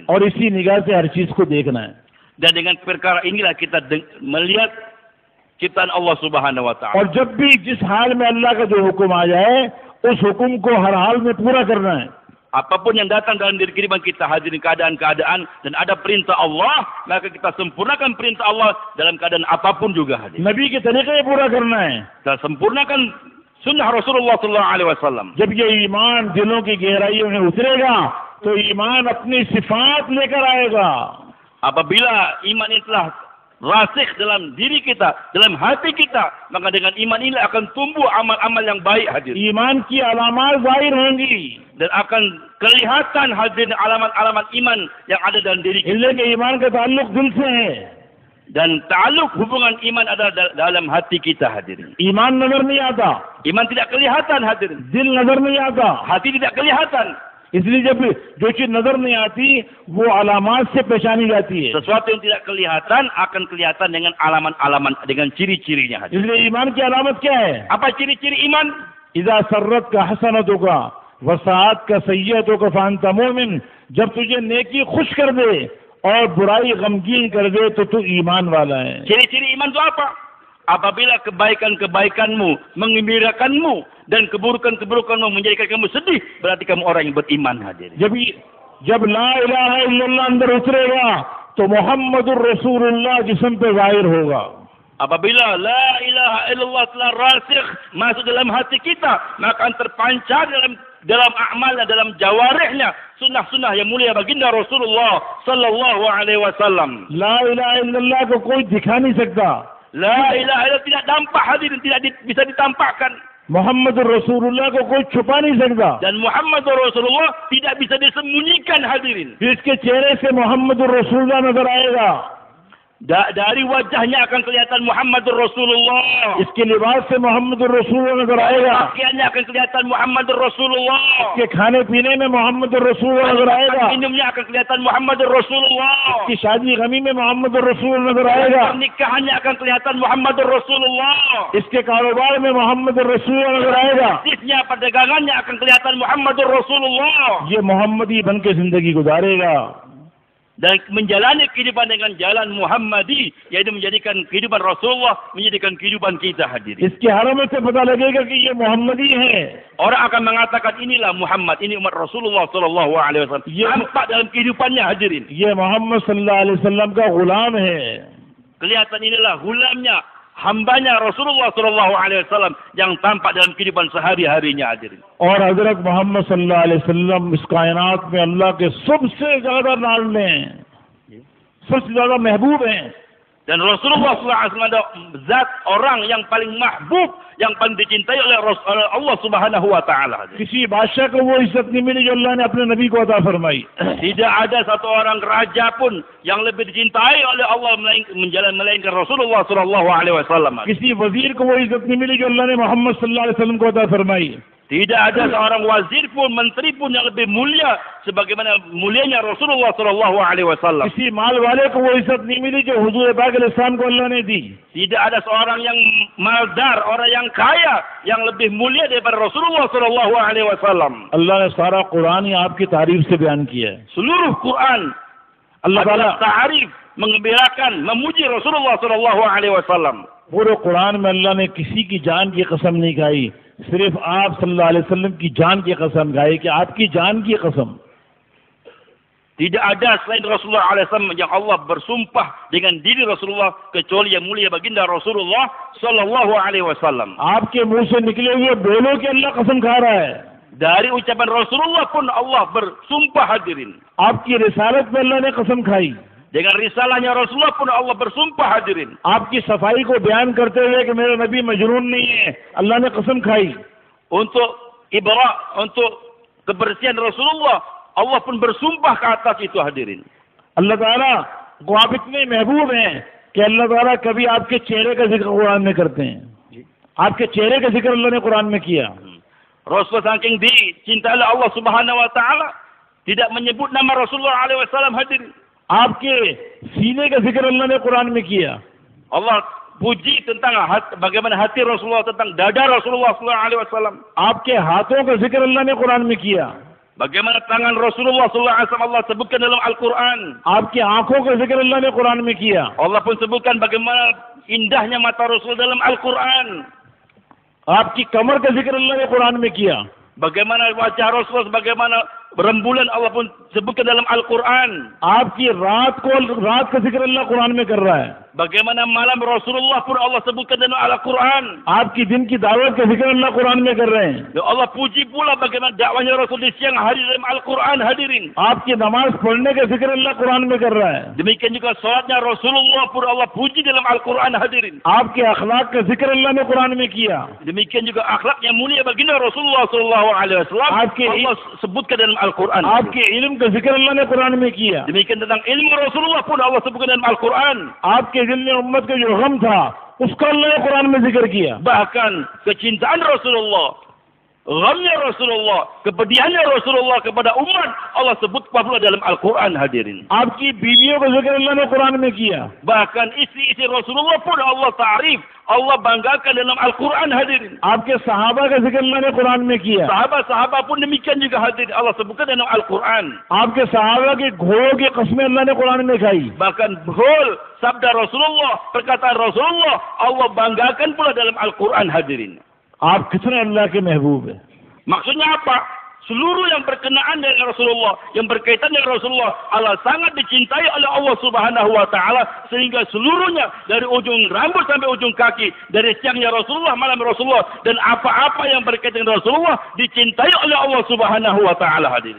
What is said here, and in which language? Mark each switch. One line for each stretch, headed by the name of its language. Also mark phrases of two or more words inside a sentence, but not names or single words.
Hindi: और इसी निगाह से हर चीज को देखना है.
Indonesian: Dan dengan perkara inilah kita melihat ciptaan Allah
Arabic: سبحانه وتعالى.
Hindi: और जब भी जिस हाल में अल्लाह का जो हुक्म आ जाए उस हुक्म को हर हाल में पूरा करना है.
Indonesian: Apapun yang datang dalam diri kehidupan kita hadirin keadaan-keadaan dan ada perintah Allah, maka kita sempurnakan perintah Allah dalam keadaan apapun juga hadirin.
Hindi: नबी के तरीके पूरा करना है.
Indonesian: Kita sempurnakan sunnah Rasulullah
Arabic: صلى الله عليه وسلم.
Hindi: जब ये ईमान दिलों की गहराइयों में उतरेगा तो ईमान अपनी सिफात लेकर आएगा.
Indonesian: Apabila iman itu telah rasikh dalam diri kita, dalam hati kita, maka dengan iman ini akan tumbuh amal-amal yang baik hadirin.
Hindi: ईमान की अलामात जाहिर होंगी.
Indonesian: Dan akan kelihatan hadirin alamat-alamat iman yang ada dalam diri kita.
Hindi: इसलिए कि ईमान का ताल्लुक दिल से है.
Indonesian: Dan ta'aluk hubungan iman ada dalam hati kita hadirin.
Hindi: ईमान नजर नहीं आता,
Indonesian: Iman tidak kelihatan hadirin.
Hindi: दिल नजर नहीं आता.
Indonesian: Hati tidak kelihatan.
Hindi: इसलिए जब जो चीज नजर नहीं आती वो अलामात से पहचानी जाती है.
Indonesian: Sesuatu yang tidak kelihatan akan kelihatan dengan alamat-alamat, dengan ciri-cirinya hadirin.
Hindi: इसलिए ईमान की अलामत क्या है?
Indonesian: Apa ciri-ciri iman?
Arabic: إذا سرتك حسنتك وساءتك سيئتك فأنت مؤمن.
Hindi: जब तुझे नेकी खुश कर दे और बुराई गमगीन कर दे तो तू ईमान वाला है.
Indonesian: Ciri-ciri iman itu apa? Apabila kebaikan-kebaikanmu menggembirakanmu dan keburukan-keburukanmu menjadikan kamu sedih, berarti kamu orang yang beriman hadirin.
Hindi: जब
Arabic: لا إله إلا الله
Hindi: अंदर उतरेगा तो
Arabic: محمد رسول الله
Hindi: जिस्म पे जाहिर होगा.
Indonesian: Apabila
Arabic: لا إله إلا الله
Indonesian: telah rasikh masuk dalam hati kita, maka akan terpancar dalam amalnya, dalam jawarihnya sunnah-sunnah yang mulia baginda Rasulullah
Arabic: صلى الله عليه وسلم. لا إله إلا الله
Hindi: को कोई दिखा नहीं सकता.
Arabic: لا إله إلا الله
Indonesian: tidak nampak hadirin, tidak bisa ditampakkan.
Arabic: محمد رسول الله
Hindi: को कोई छुपा नहीं सकता.
Indonesian: Dan Muhammad Rasulullah tidak bisa disembunyikan hadirin.
Hindi: इसके चेहरे से
Arabic: محمد رسول الله
Hindi: नजर आएगा.
Indonesian: Dari wajahnya akan kelihatan
Arabic: محمد رسول الله.
Hindi: इसके लिबास से
Arabic: محمد رسول الله
Hindi: नजर आएगा.
Indonesian: Pakaiannya akan kelihatan
Arabic: محمد رسول الله.
Hindi: इसके खाने पीने में
Arabic: محمد رسول الله
Hindi: नजर आएगा.
Indonesian: Minumnya akan kelihatan
Arabic: محمد رسول الله.
Hindi: इसकी शादी गमी में
Arabic: محمد رسول الله
Hindi: नजर आएगा.
Indonesian: Pernikahannya akan kelihatan
Arabic: محمد رسول الله.
Hindi: इसके कारोबार में
Arabic: محمد رسول الله
Hindi: नजर आएगा.
Indonesian: Bisnisnya, perdagangannya akan kelihatan
Arabic: محمد رسول الله.
Hindi: ये मोहम्मदी बन के जिंदगी गुजारेगा.
Indonesian: Dan menjalani kehidupan dengan jalan Muhammadi, yaitu menjadikan kehidupan Rasulullah, menjadikan kehidupan kita hadirin.
Hindi: इसके हरम से पता लगेगा कि ये मोहम्मदी है.
Indonesian: Orang akan mengatakan inilah Muhammad, ini umat Rasulullah
Arabic: صلى الله عليه وسلم.
Indonesian: Nampak dalam kehidupannya hadirin.
Hindi: ये मोहम्मद
Arabic: صلى الله عليه وسلم
Hindi: का गुलाम है.
Indonesian: Kelihatan inilah gulamnya, hambanya Rasulullah
Arabic: صلى الله عليه وسلم
Indonesian: yang tampak dalam kehidupan sehari-harinya hadirin.
Hindi: और हजरत मोहम्मद
Arabic: صلى الله عليه وسلم
Hindi: इस कायनात में अल्लाह के सबसे ज्यादा लाडले हैं, सबसे ज्यादा महबूब हैं.
Indonesian: Dan Rasulullah
Arabic: صلى الله عليه وسلم
Indonesian: adalah zat orang yang paling mahbub, yang paling dicintai oleh Allah
Arabic: سبحانه وتعالى.
Hindi: किसी बादशाह को वो इज्जत नहीं मिली जो अल्लाह ने अपने नबी को अता फरमाई.
Indonesian: Tidak ada satu orang raja pun yang lebih dicintai oleh Allah melainkan Rasulullah
Arabic: صلى الله عليه وسلم.
Hindi: किसी वजीर को वो इज्जत नहीं मिली जो अल्लाह ने मोहम्मद
Arabic: صلى الله عليه وسلم
Hindi: को अता फरमाई.
Indonesian: Tidak ada seorang wazir pun, menteri pun yang lebih mulia sebagaimana mulianya Rasulullah
Arabic: صلى الله عليه وسلم.
Hindi: किसी माल वाले को वो इज्जत नहीं मिली जो हुजूर पाक अलैहिस्सलाम को अल्लाह ने दी.
Indonesian: Tidak ada seorang yang maldar, orang yang kaya yang lebih mulia daripada Rasulullah
Arabic: صلى الله عليه وسلم.
Hindi: अल्लाह ने सारा कुरान ही आपकी तारीफ से बयान किया है.
Indonesian: Seluruh Quran अल्लाह ताला ta'arif, mengembirakan, memuji Rasulullah
Arabic: صلى الله عليه وسلم.
Hindi: पूरे कुरान में अल्लाह ने किसी की जान की कसम नहीं खाई, सिर्फ आप
Arabic: صلى الله عليه وسلم
Hindi: की जान की कसम खाई कि आपकी जान की कसम.
Indonesian: Tidak ada selain Rasulullah SAW yang Allah bersumpah dengan diri Rasulullah kecuali yang mulia baginda Rasulullah
Arabic: صلى الله عليه وسلم.
Hindi: आपके मुंह से निकले हुए बोलो कि अल्लाह कसम खा रहा है.
Indonesian: Dari ucapan Rasulullah pun Allah bersumpah hadirin.
Hindi: आपकी रिसालत पे अल्लाह ने कसम खाई.
Indonesian: Dengan risalahnya Rasulullah pun Allah bersumpah hadirin.
Hindi: आपकी सफाई को बयान करते हुए कि मेरा नबी मजनून नहीं है, अल्लाह ने कसम खाई.
Indonesian: Untuk untuk kebersihan Rasulullah, Allah pun bersumpah ke atas itu hadirin.
Hindi: अल्लाह ताला को आप इतने महबूब हैं कि अल्लाह ताला कभी आपके चेहरे का जिक्र कुरान में करते हैं. आपके चेहरे का जिक्र अल्लाह ने कुरान में किया.
Indonesian: Rasulullah saking dicintai oleh Allah
Arabic: سبحانه وتعالى
Indonesian: tidak menyebut nama Rasulullah
Arabic: عليه وسلم
Indonesian: hadirin.
Hindi: आपके सीने का जिक्र अल्लाह ने कुरान में किया.
Indonesian: Allah puji tentang bagaimana hati Rasulullah, tentang dada Rasulullah
Arabic: صلى الله عليه وسلم.
Hindi: आपके हाथों का जिक्र अल्लाह ने कुरान में किया,
Indonesian: Bagaimana tangan Rasulullah
Arabic: صلى الله عليه وسلم
Indonesian: Allah sebutkan dalam Al-Quran.
Hindi: आपकी आंखों का जिक्र अल्लाह ने कुरान में किया,
Indonesian: Allah pun sebutkan bagaimana indahnya mata Rasul dalam Al-Quran.
Hindi: आपकी कमर का जिक्र अल्लाह ने कुरान में किया,
Indonesian: Bagaimana wajah Rasulullah, bagaimana rembulan Allah pun sebutkan dalam Al-Quran.
Hindi: आपकी रात का जिक्र अल्लाह कुरान में कर रहा है,
Indonesian: Bagaimana malam Rasulullah pun Allah sebutkan dalam Al-Quran.
Hindi: आपकी दिन की दावत का जिक्र अल्लाह कुरान में कर रहे हैं,
Indonesian: Dan Allah puji pula bagaimana dakwahnya Rasul di siang hari dalam Al-Quran, hadirin.
Hindi: आपकी नमाज पढ़ने का जिक्र अल्लाह कुरान में कर रहा है,
Indonesian: Demikian juga salatnya Rasulullah pun Allah puji dalam Al-Quran, hadirin.
Hindi: आपके अखलाक का जिक्र अल्लाह ने कुरान में किया,
Indonesian: Demikian juga akhlak yang mulia baginda Rasulullah
Arabic: صلى الله عليه وسلم
Indonesian: Allah sebutkan dalam Al-Quran.
Hindi: आपके इल्म का जिक्र अल्लाह ने कुरान में किया,
Indonesian: Demikian tentang ilmu Rasulullah pun Allah sebutkan dalam Al-Quran.
Hindi: आपके दिल में उम्मत का जो गम था उसका अल्लाह ने कुरान में जिक्र किया,
Indonesian: Bahkan kecintaan Rasulullah, ghamnya Rasulullah, kepedihannya Rasulullah kepada umat Allah sebut pula dalam Al-Quran, hadirin.
Hindi: आपकी बीवियों का जिक्र अल्लाह ने कुरान में किया,
Indonesian: Bahkan istri-istri Rasulullah pun Allah ta'rif, Allah banggakan dalam Al-Quran, hadirin.
Hindi: आपके सहाबा का जिक्र अल्लाह ने कुरान में किया,
Indonesian: Sahabat-sahabat pun demikian juga, hadirin. Allah sebutkan dalam Al-Quran.
Hindi: आपके सहाबा के घोड़ों की कस्में अल्लाह ने कुरान में खाई,
Indonesian: Bahkan betul sabda Rasulullah, perkataan Rasulullah Allah banggakan pula dalam Al-Quran, hadirin.
Hindi: आप कितने अल्लाह के महबूब हैं।
Indonesian: Maksudnya apa? Seluruh yang berkenaan dengan Rasulullah, yang berkaitan dengan Rasulullah, Allah sangat dicintai oleh Allah
Arabic: سبحانه وتعالى
Indonesian: sehingga seluruhnya dari ujung rambut sampai ujung kaki, dari siangnya Rasulullah, malam Rasulullah, dan apa-apa yang berkaitan dengan Rasulullah dicintai oleh Allah
Arabic: سبحانه وتعالى,
Indonesian: hadirin.